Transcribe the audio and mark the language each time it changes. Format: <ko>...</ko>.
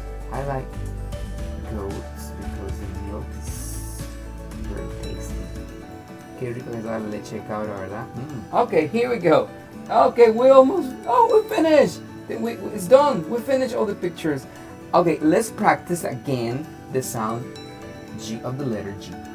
<en>I like goats because the milk is very tasty.</en> <es>Qué rico es la leche de cabra, ¿verdad?</es> <en>Okay, here we go. Okay, we finished. It's done. We finished all the pictures. Okay, let's practice again the sound G of the letter G.</en>